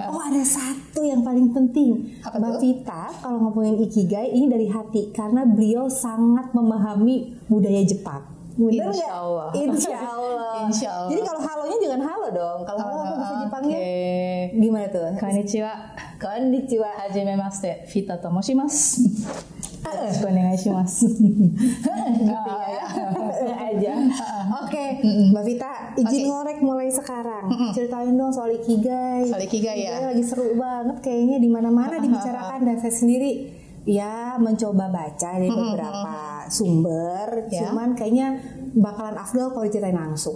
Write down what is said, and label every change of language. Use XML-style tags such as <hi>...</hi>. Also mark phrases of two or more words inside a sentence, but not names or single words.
<id>Oh, ada satu yang paling penting. Apa Mbak tuh? Vita kalau ngomongin Ikigai ini dari hati, karena beliau sangat memahami budaya Jepang. Bener nggak?</id> <ar>إن شاء الله. إن شاء الله. إن شاء الله.</ar> <id>Jadi kalau halonya jangan halo dong. Kalau halo apa bahasa Jepangnya? Oke. Gimana tuh? Konnichiwa. Konnichiwa.</id> <ja>はじめまして。Vitaと申します。よろしくお願いします.</ja> <id>Gitu ya. Aja. Oke, Mbak Vita, izin ngorek mulai sekarang. Ceritain dong soal Ikigai. Soal Ikigai ya. Lagi seru banget kayaknya, di mana-mana dibicarakan, dan saya sendiri ya mencoba baca dari beberapa sumber, cuman kayaknya bakalan afdol kalau diceritain langsung.</id>